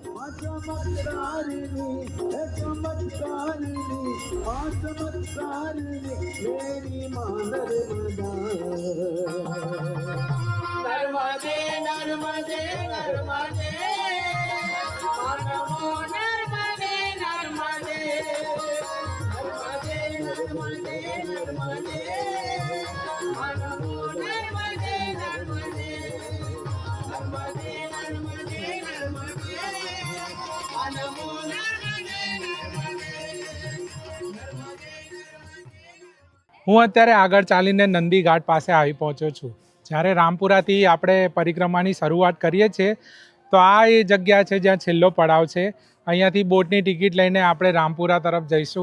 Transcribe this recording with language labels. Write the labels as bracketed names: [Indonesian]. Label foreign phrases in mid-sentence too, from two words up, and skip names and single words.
[Hindi] चमत्कारिणी है चमत्कारिणी आ चमत्कारिणी मेरी माँ नर्मदा [Sanskrit] नर्मदे नर्मदे नर्मदे नमो नर्मदे नर्मदे नर्मदे नर्मदे नर्मदे नमो नर्मदे नर्मदे नर्मदे नर्मदे नर्मदे नमो नर्मदे [Gujarati] હું અત્યારે આગળ ચાલીને નંદી ઘાટ પાસે આવી પહોંચ્યો છું. જ્યારે રામપુરાથી આપણે પરિક્રમાની શરૂઆત કરીએ છીએ તો આ એ જગ્યા છે જ્યાં છેલ્લો પડાવ છે. અહીંયાથી બોટની ટિકિટ લઈને આપણે રામપુરા તરફ જઈશું.